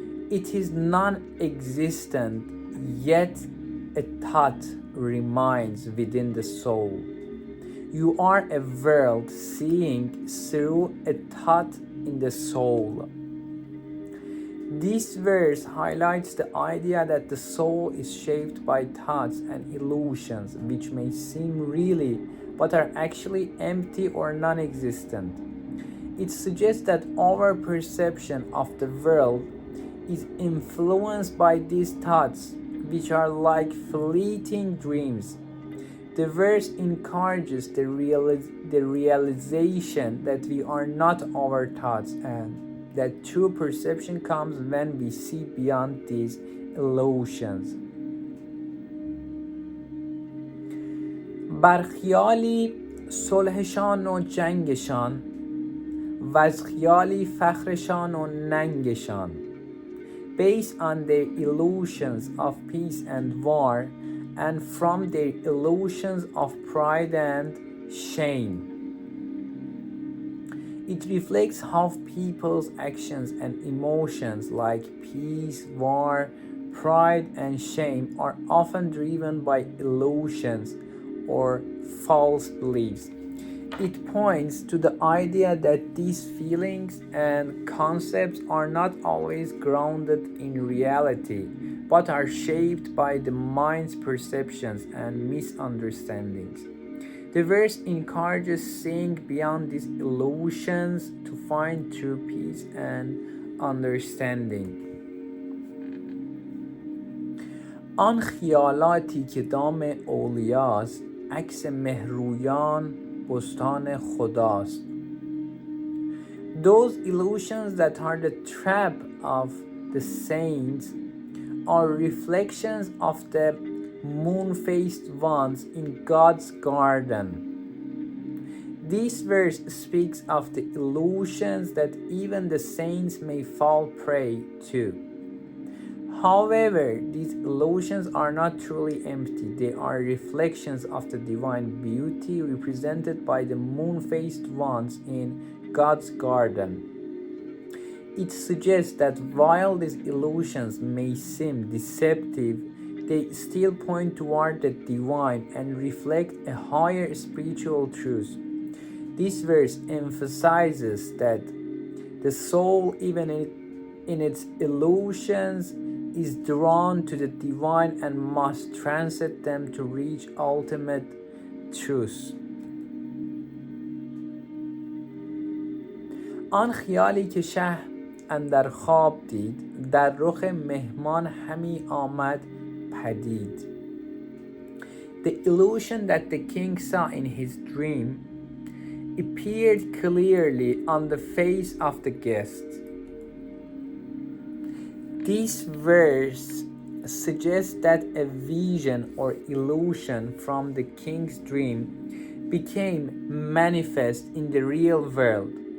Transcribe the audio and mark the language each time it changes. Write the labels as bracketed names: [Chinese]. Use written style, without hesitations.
[English] It is non-existent, yet a thought remains within the soul. You are a world seeing through a thought in the soul. This verse highlights the idea that the soul is shaped by thoughts and illusions which may seem really but are actually empty or non-existent. It suggests that our perception of the world is influenced by these thoughts, which are like fleeting dreams. The verse encourages the realization that we are not our thoughts and that true perception comes when we see beyond these illusions. [Persian] بر خیالی صلحشان و جنگشان و از خیالی فخرشان و ننگشان. [English] Based on their illusions of peace and war and from their illusions of pride and shame. It reflects how people's actions and emotions like peace, war, pride, and shame are often driven by illusions or false beliefs. It points to the idea that these feelings and concepts are not always grounded in reality, but are shaped by the mind's perceptions and misunderstandings. The verse encourages seeing beyond these illusions to find true peace and understanding. [Persian] آن خیالاتی که دام اولیاست، عکس مهرویان بستان خداست. [English] Those illusions that are the trap of the saints are reflections of the moon-faced ones in God's garden. This verse speaks of the illusions that even the saints may fall prey to. However, these illusions are not truly empty. They are reflections of the divine beauty represented by the moon-faced ones in God's garden. It suggests that while these illusions may seem deceptive, they still point toward the divine and reflect a higher spiritual truth. This verse emphasizes that the soul, even in its illusions, is drawn to the divine and must transcend them to reach ultimate truth. [Persian] آن خیالی که شه اندر خواب دید، در رخ مهمان همی آمد پدید. [English] The illusion that the king saw in his dream appeared clearly on the face of the guest. This verse suggests that a vision or illusion from the king's dream became manifest in the real world.